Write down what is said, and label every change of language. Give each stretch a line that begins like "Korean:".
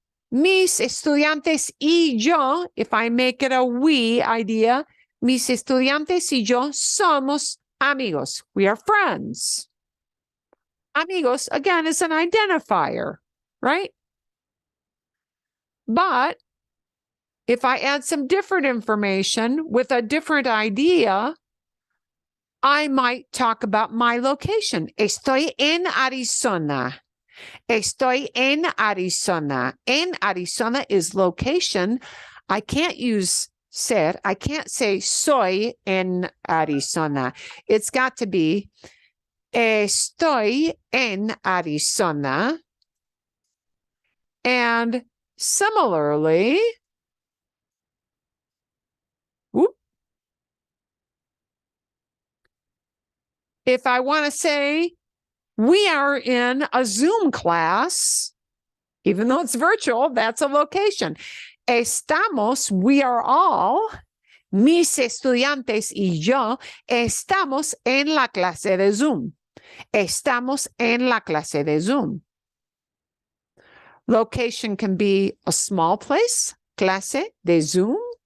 Spanish: Mis estudiantes y yo,
English: if I make it a we idea,
Spanish: mis estudiantes y yo somos amigos.
English: We are friends. Amigos, again, is an identifier, right? But if I add some different information with a different idea, I might talk about my location.
Spanish: Estoy en Arizona. Estoy en Arizona. En Arizona
English: is location. I can't use ser. I can't say
Spanish: soy en Arizona.
English: It's got to be
Spanish: estoy en Arizona.
English: And similarly, if I want to say we are in a Zoom class, even though it's virtual, that's a location.
Spanish: Estamos,
English: we are all,
Spanish: mis estudiantes y yo, estamos en la clase de Zoom. Estamos en la clase de Zoom.
English: Location can be a small place,
Spanish: clase de Zoom.